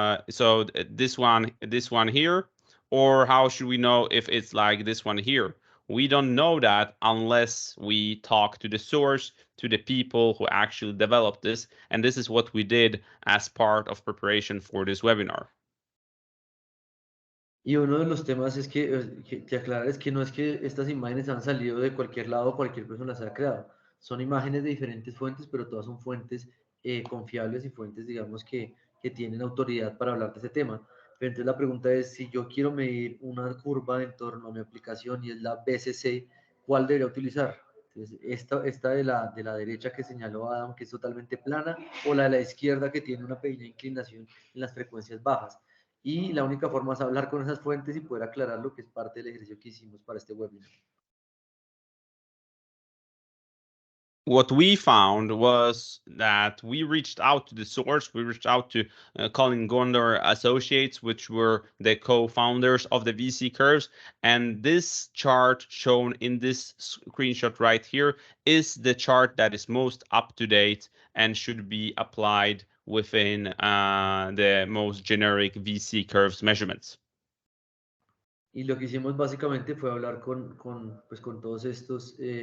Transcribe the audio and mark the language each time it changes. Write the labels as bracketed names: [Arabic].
[English] So this one here, or how should we know if it's like this one here? We don't know that unless we talk to the source, to the people who actually developed this. And this is what we did as part of preparation for this webinar. [Spanish] Y uno de los temas es que aclarar es que no es que estas imágenes han salido de cualquier lado, cualquier persona las ha creado. Son imágenes de diferentes fuentes, pero todas son fuentes confiables y fuentes, digamos, que tienen autoridad para hablar de ese tema. Pero entonces la pregunta es, si yo quiero medir una curva en torno a mi aplicación y es la BCC, ¿cuál debería utilizar? Entonces, esta de la derecha que señaló Adam, que es totalmente plana, o la de la izquierda que tiene una pequeña inclinación en las frecuencias bajas. Y la única forma es hablar con esas fuentes y poder aclarar lo que es parte del ejercicio que hicimos para este webinar. [English] What we found was that we reached out to the source. We reached out to Colin Gondor Associates, which were the co-founders of the VC curves. And this chart shown in this screenshot right here is the chart that is most up to date and should be applied within the most generic VC curves measurements. [Spanish] Y lo que hicimos básicamente fue hablar con todos estos.